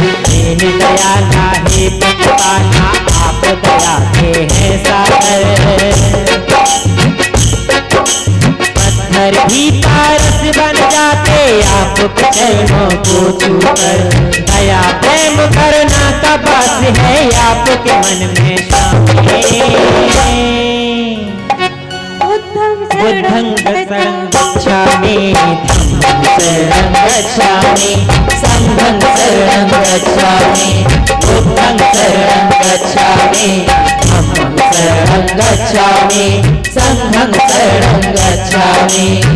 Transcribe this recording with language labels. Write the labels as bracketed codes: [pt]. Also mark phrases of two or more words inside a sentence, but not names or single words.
[hi] दीन दयाला हे प्रतिपाला, आप दया के हैं सागर। पत्थर भी पारस बन जाते आपके चरणों को छूकर। दया प्रेम करना का बास है आपके मन में [pi] बुद्धं शरणं गच्छामि, धम्मं शरणं गच्छामि, संघं शरणं गच्छामि, बुद्धं शरणं गच्छामि, धम्मं शरणं गच्छामि, संघं शरणं गच्छामि।